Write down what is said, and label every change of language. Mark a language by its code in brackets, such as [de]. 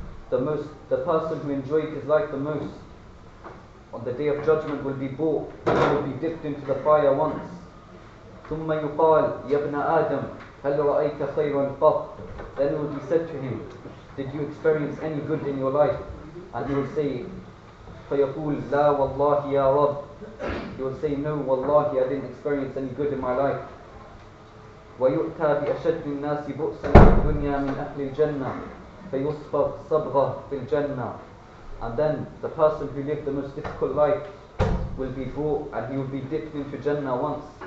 [en] The person who enjoyed his life the most on the day of judgment will be brought, will be dipped into the fire once. [ar] ثُمَّ يُقَالْ يَا ابْنَ آدَمَ هَلْ رَأَيْتَ خَيْرًا قَطْ. [en] Then it will be said to him, did you experience any good in your life? And he will say, [ar] فَيَقُولْ لَا وَاللَّهِ يَا رَبِّ. [en] He will say, no, wallahi, I didn't experience any good in my life. [ar] وَيُؤْتَى بِأَشَدِّ النَّاسِ بُؤْسًا فِي الدُّنْيَا مِنْ أَهْلِ الْجَنَّةِ فَيُصْبَغْ صَبْغَةً فِي الْجَنَّةِ. [en] And then the person who lived the most difficult life will be brought and he will be dipped into Jannah once.